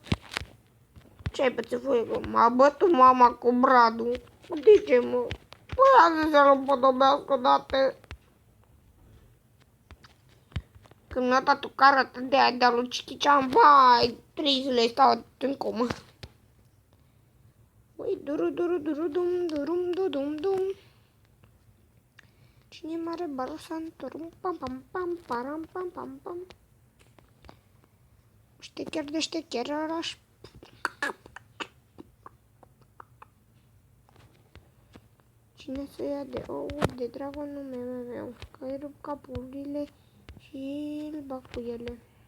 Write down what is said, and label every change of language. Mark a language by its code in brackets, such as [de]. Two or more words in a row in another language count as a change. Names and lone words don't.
[ro] Ce-ai pățit voi? M-a bătut mama cu Bradul. De ce, mă? Păi a zis să-l împodobească odată. Când mi-a dat o carată de aia de-a lui Chichicean, vai, 3 zile stau în comă. Ui, duru, duru, duru, dum, durum, dudum, dum. Cine mare barosan, turum, pam, pam, pam, param, pam, pam, pam. Ștecher de ștecher, araș. Cine să ia de ou, de dragonul meu, că îi rup capurile și îl bag cu ele.